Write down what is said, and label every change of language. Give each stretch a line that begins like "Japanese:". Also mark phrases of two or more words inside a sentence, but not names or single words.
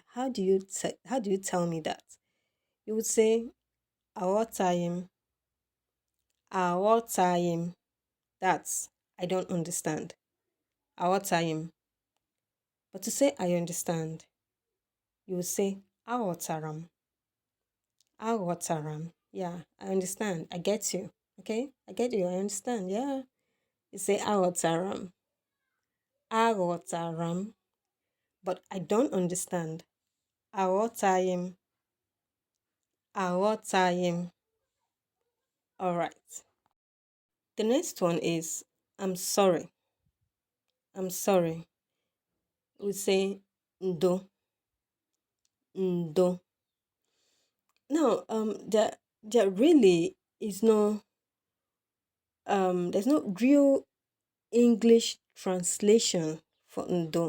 English: How do you tell me that? You would say
Igbo: aghọtaghị m.
English: That's I don't understand.
Igbo: Aghọtaghị.
English: But to say I understand, you would say
Igbo: aghọtara m. Aghọtara m.
English: Yeah, I understand. I get you. Okay? I get you. I understand. Yeah. You say
Igbo: aghọtara m. Aghọtara m.
English: But I don't understand.
Igbo: Aghọtaghị m. Aghọtaghị m.
English: All right. The next one is I'm sorry. I'm sorry. We say ndo.
Igbo: Ndo.
English: Now, there really is no there's no real English translation for ndo.